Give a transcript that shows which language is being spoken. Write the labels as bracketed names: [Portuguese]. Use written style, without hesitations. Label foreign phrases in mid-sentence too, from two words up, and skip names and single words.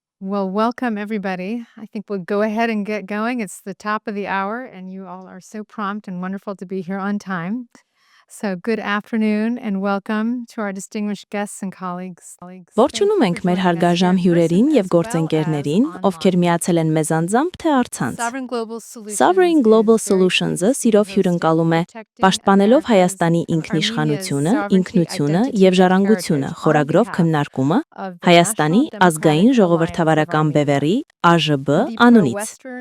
[English] Well, welcome everybody. I think we'll go ahead and get going. It's the top of the hour, and you all are so prompt and wonderful to be here on time. So, good afternoon and welcome to our distinguished guests and colleagues. [Armenian] Ողջունում ենք մեր հարգաժամ հյուրերին եւ գործընկերներին, ովքեր միացել են մեզ անձամբ թե առցանց։ Sovereign Global Solutions-ը սիրով հյուրընկալում է պաշտպանելով Հայաստանի ինքնիշխանությունը, ինքնությունը եւ ժառանգությունը խորագրով քննարկումը Հայաստանի ազգային ժողովրդավարական բևեռի ԱԺԲ անունից։